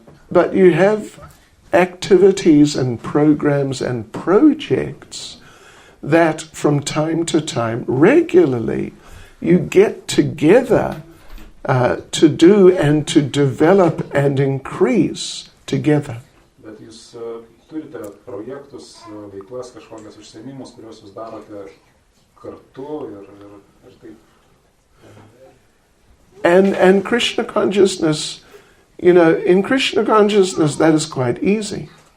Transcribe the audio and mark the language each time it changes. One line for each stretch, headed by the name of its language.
English: But you have activities and programs and projects that from time to time, regularly, you get together to do and to develop and increase together.
Lithuanian: Bet jūs turite projektus, veiklas, kažkokias užsiėmimus, kuriuos jūs darote kartu ir taip.
English: And Krishna consciousness, you know, in Krishna consciousness that is quite easy.